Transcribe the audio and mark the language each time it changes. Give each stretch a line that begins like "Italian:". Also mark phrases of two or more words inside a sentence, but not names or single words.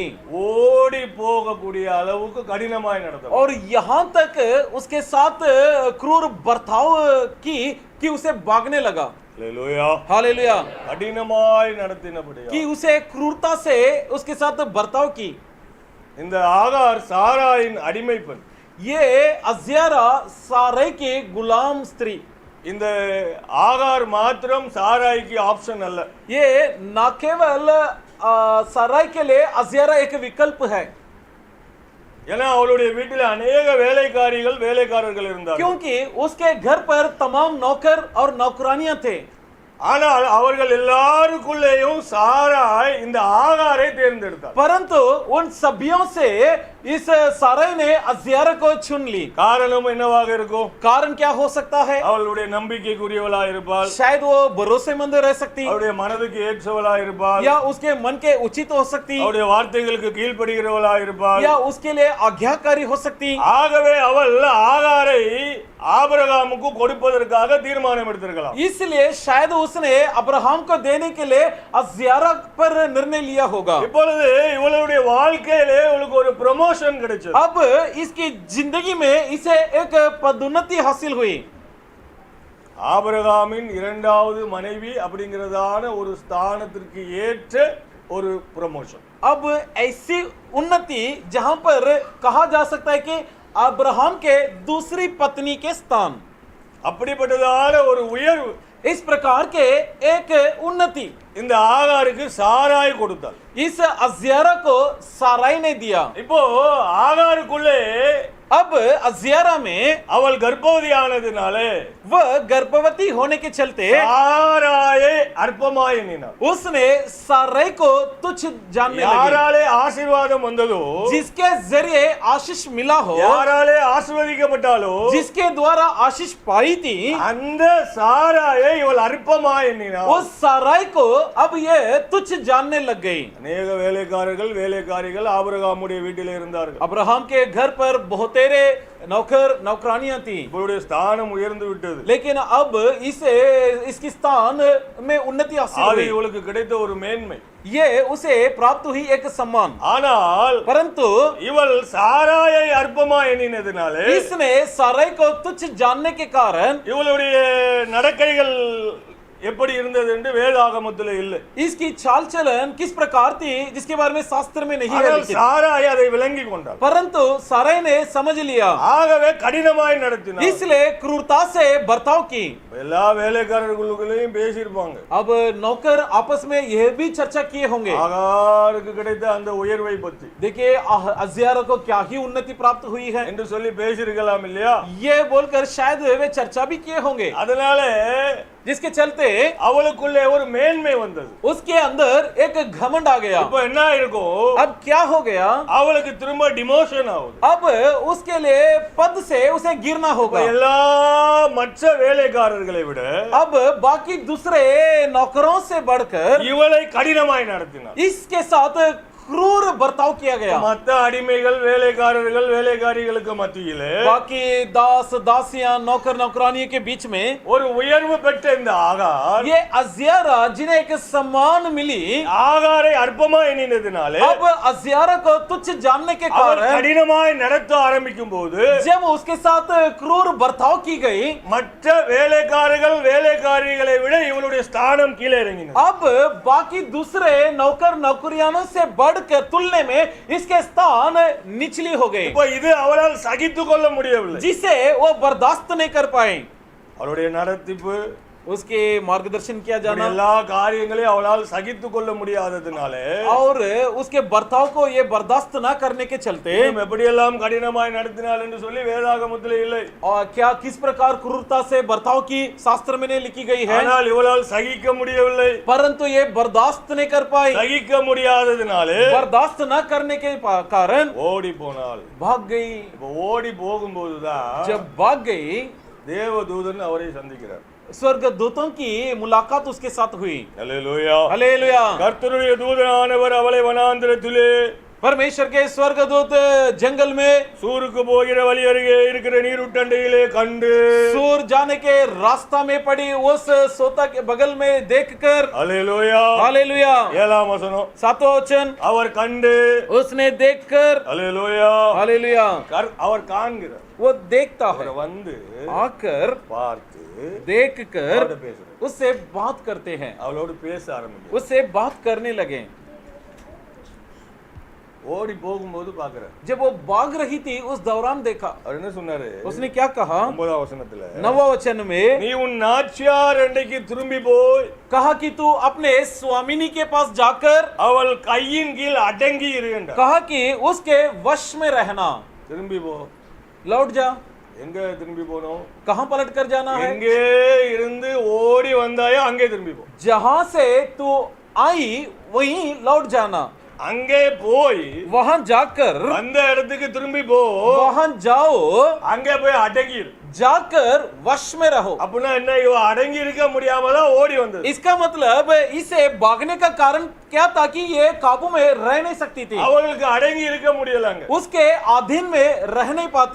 Tamil: ஓடி போகக்கூடிய அளவுக்கு கடினமாய் நடந்தாள்.
Hindi: और यहाँ तक उसके साथ क्रूर बर्ताव की कि उसे भागने लगा।
Tamil: அல்லேலூயா.
Hindi: हालेलुया।
Tamil: கடினமாய் நடத்தினபடியால்
Hindi: कि उसे क्रूरता से उसके साथ बर्ताव की।
Tamil: இந்த ஆகார் சாராயின் அடிமை பெண்.
Hindi: ये अज्यारा सारै की गुलाम स्त्री।
Tamil: இந்த ஆகார் மாத்திரம் சாராய்க்கு ஆப்ஷன் அல்ல.
Hindi: ये न केवल सारै के लिए अज्यारा एक विकल्प है,
Tamil: ஏன்னா அவளுடைய வீட்டில் अनेक வேலைக்காரர்கள் இருந்தார்கள்.
Hindi: क्योंकि उसके घर पर तमाम नौकर और नौकरानियां थे।
Tamil: ஆனால் அவர்கள் எல்லாருக்குள்ளேயும் சாராய் இந்த ஆகாரை தேர்ந்தெடுத்தார்.
Hindi: परंतु उन सभीयों से इस सारै ने अज्यारा को चुन ली।
Tamil: காரணம் என்னவாக இருக்கும்?
Hindi: कारण क्या हो सकता है?
Tamil: அவளுடைய நம்பிக்கைக்குரியவளா இருப்பாள்,
Hindi: शायद वो भरोसेमंद रह सकती,
Tamil: அவருடைய மனதுக்கு ஏற்றவளா இருப்பாள்,
Hindi: या उसके मन के उचित हो सकती,
Tamil: அவருடைய வார்த்தைகளுக்கு கீழ்ப்படுகிறவளா இருப்பாள்.
Hindi: या उसके लिए आज्ञाकारी हो सकती।
Tamil: ஆகவே அவள் ஆகாரை ஆபிரகாமுக்கு கொடுப்பதற்காக தீர்மானம் எடுத்திருக்கலாம்.
Hindi: इसलिए शायद उसने अब्राहम को देने के लिए अज्यारा पर निर्णय लिया होगा।
Tamil: இப்பொழுது இவளுடைய வாழ்க்கையிலே இவளுக்கு ஒரு ப்ரமோஷன் கிடைச்சது.
Hindi: अब इसकी जिंदगी में इसे एक पदोन्नति हासिल हुई।
Tamil: ஆபிரகாமின் இரண்டாவது மனைவி அப்படிங்கிறதான ஒரு ஸ்தானத்திற்கு ஏற்ற ஒரு ப்ரமோஷன்.
Hindi: अब ऐसी उन्नति जहां पर कहा जा सकता है कि अब्राहम के दूसरी पत्नी के स्थान,
Tamil: அப்படிப்பட்டதான ஒரு உயர்வு,
Hindi: इस प्रकार के एक उन्नति
Tamil: இந்த ஆகாருக்கு சாராய் கொடுத்தாள்.
Hindi: इस अज्यारा को साराई ने दिया।
Tamil: இப்போ ஆகாருக்குள்ளே
Hindi: अब अज्यारा में
Tamil: அவள் கர்ப்பவதியானதினாலே
Hindi: वह गर्भवती होने के चलते
Tamil: சாராயை அற்பமாய் எண்ணினாள்.
Hindi: उसने साराई को तुच्छ जानने लगी।
Tamil: யாராலே ஆசீர்வாதம் வந்ததோ,
Hindi: जिसके जरिए आशीष मिला हो,
Tamil: யாராலே ஆசீர்வதிக்கப்பட்டாலோ,
Hindi: जिसके द्वारा आशीष पाई थी,
Tamil: அந்த சாராயை இவள் அற்பமாய் எண்ணினாள்.
Hindi: उस साराई को अब ये तुच्छ जानने लग गई।
Tamil: अनेक வேலைக்காரிகள் ஆபிரகாமுடைய வீட்டிலே இருந்தார்கள்.
Hindi: अब्राहम के घर पर बहुतेरे नौकर नौकरानियां थी,
Tamil: இவளுடைய ஸ்தானம் உயர்ந்து விட்டது.
Hindi: लेकिन अब इसकी स्थान में उन्नति हासिल
Tamil: அது
Hindi: हुई।
Tamil: இவளுக்கு கிடைத்த ஒரு மேன்மை.
Hindi: ये उसे प्राप्त हुई एक सम्मान,
Tamil: ஆனால்
Hindi: परंतु
Tamil: இவள் சாராயை அற்பமா எண்ணினதினாலே
Hindi: इसने सारै को तुच्छ जानने के कारण
Tamil: இவளுடைய நடக்கைகள் எப்படி இருந்தது என்று வேதாகமத்தில் இல்லை.
Hindi: इसकी चाल चलन किस प्रकार थी जिसके बारे में शास्त्र में नहीं है
Tamil: ஆனால்
Hindi: लिखित।
Tamil: சாராய் அதை விளங்கி கொண்டாள்.
Hindi: परंतु सारै ने समझ लिया,
Tamil: ஆகவே கடினமாய் நடத்தினாள்.
Hindi: इसलिए क्रूरता से बर्ताव की।
Tamil: எல்லா வேலைக்காரர்களுக்குள்ளேயும் பேசியிருப்பாங்க.
Hindi: अब नौकर आपस में यह भी चर्चा किए होंगे,
Tamil: ஆகாருக்கு கிடைத்த அந்த உயர்வை பற்றி
Hindi: देखिए अज्यारा को क्या ही उन्नति प्राप्त हुई है
Tamil: என்று சொல்லி பேசியிருக்கலாம் இல்லையா?
Hindi: ये बोलकर शायद वे चर्चा भी किए होंगे,
Tamil: அதனால
Hindi: जिसके चलते
Tamil: அவளுக்குள்ளே ஒரு மேன்மை வந்தது.
Hindi: उसके अंदर एक घमंड आ गया।
Tamil: இப்போ என்ன இருக்கும்?
Hindi: अब क्या हो गया?
Tamil: அவளுக்கு திரும்ப டிமோஷன் ஆகுது.
Hindi: अब उसके लिए पद से उसे गिरना होगा।
Tamil: எல்லா மற்ற வேலைக்காரர்களை விட
Hindi: अब बाकी दूसरे नौकरों से बढ़कर
Tamil: இவளை கடினமாய் நடத்தினார்.
Hindi: इसके साथ क्रूर बर्ताव किया गया।
Tamil: மற்ற அடிமைகள் வேலைக்காரர்கள் வேலைக்காரிகளுக்கு மத்தியிலே
Hindi: बाकी दास दासियां नौकर नौकरानियों के बीच में
Tamil: ஒரு உயர்வு பெற்ற இந்த ஆகார்
Hindi: ये अज्यारा जिन्हें एक सम्मान मिली,
Tamil: ஆகாரை அற்பமா எண்ணினதினாலே
Hindi: अब अज्यारा को तुच्छ जानने के
Tamil: அவர்
Hindi: कारण
Tamil: கடினமாய் நடத்த ஆரம்பிக்கும் போது
Hindi: जब उसके साथ क्रूर बर्ताव की गई,
Tamil: மற்ற வேலைக்காரர்கள் வேலைக்காரிகளை விட இவளுடைய ஸ்தானம் கீழே இறங்கினது.
Hindi: अब बाकी दूसरे नौकर नौकरियानों से बढ़कर तुलने में इसके स्थान निचली हो गई,
Tamil: இப்போ இது அவளால் சகித்துக் கொள்ள முடியவில்லை.
Hindi: जिसे वो बर्दाश्त नहीं कर पाए।
Tamil: அவளுடைய நடத்திப்பு
Hindi: उसके मार्गदर्शन किया
Tamil: இப்படி
Hindi: जाना
Tamil: எல்லா காரியங்களையும் அவளால் சகித்துக் கொள்ள முடியாததுனாலே
Hindi: और उसके बर्ताव को ये बर्दाश्त ना करने के चलते
Tamil: இவன் எப்படியெல்லாம் கடினமாய் நடத்தினாள் என்று சொல்லி வேதாகமத்தில் இல்லை.
Hindi: और क्या किस प्रकार क्रूरता से बर्ताव की शास्त्र में नहीं लिखी गई है,
Tamil: ஆனால் இவளால் சகிக்க முடியவில்லை.
Hindi: परंतु ये बर्दाश्त नहीं कर पाई।
Tamil: சகிக்க முடியாததுனாலே
Hindi: बर्दाश्त न करने के कारण
Tamil: ஓடி போனாள்.
Hindi: भाग गई।
Tamil: இப்போ ஓடி போகும்போதுதான்
Hindi: जब भाग गई,
Tamil: தேவதூதன் அவரை சந்திக்கிறார்.
Hindi: स्वर्ग दूतों की मुलाकात उसके साथ हुई।
Tamil: அல்லேலூயா.
Hindi: हालेलुया।
Tamil: கர்த்தருடைய தூதனானவர் அவளை வனாந்திரத்திலே
Hindi: परमेश्वर के स्वर्गदूत जंगल में
Tamil: சூருக்கு போகிற வழி அருகே இருக்கிற நீருட்டண்டையிலே கண்டு
Hindi: सूर जाने के रास्ता में पड़ी उस सोता के बगल में देखकर,
Tamil: அல்லேலூயா.
Hindi: हालेलुया,
Tamil: 7ஆம் வசனம்,
Hindi: सातवां वचन,
Tamil: அவர் கண்டு
Hindi: उसने देखकर,
Tamil: அல்லேலூயா
Hindi: हालेलुया,
Tamil: அவர் காண்கிறார்.
Hindi: वो देखता है,
Tamil: அவர் வந்து
Hindi: आकर
Tamil: பார்த்து
Hindi: देखकर
Tamil: அவரோட பேசுறார்.
Hindi: उससे बात करते हैं,
Tamil: அவளோடு பேச ஆரம்பிக்கிறார்.
Hindi: उससे बात करने लगे।
Tamil: ஓடி போகும்போது பாக்குறார்.
Hindi: जब वो भाग रही थी उस दौरान देखा,
Tamil: அவர் என்ன சொன்னாரு?
Hindi: उसने क्या कहा?
Tamil: 9ஆம் வசனத்துல,
Hindi: 9वां वचन में
Tamil: நீ உன் நாச்சியார் அண்டைக்கு திரும்பி போய்
Hindi: कहा कि तू अपने स्वामिनी के पास जाकर,
Tamil: அவள் கையின் கீழ் அடங்கி இரு என்றார்.
Hindi: कहा कि उसके वश में रहना।
Tamil: திரும்பி போ.
Hindi: लौट जा।
Tamil: எங்க திரும்பி போனோம்?
Hindi: कहां पलट कर जाना है?
Tamil: எங்கே இருந்து ஓடி வந்தாயோ அங்கே திரும்பி போ.
Hindi: जहां से तू आई वहीं लौट जाना।
Tamil: அங்கே போய்
Hindi: वहां जाकर,
Tamil: அந்த இடத்துக்கு திரும்பி போ.
Hindi: वहां जाओ,
Tamil: அங்கே போய் அடங்கி இரு.
Hindi: जाकर वश में रहो।
Tamil: அப்படின்னா என்ன? இவ அடங்கி இருக்க முடியாம தான் ஓடி வந்தது.
Hindi: इसका मतलब इसे भागने का कारण क्या था कि ये काबू में रह नहीं सकती थी,
Tamil: அவளுக்கு அடங்கி இருக்க முடியலங்க.
Hindi: उसके अधीन में रह नहीं पाती,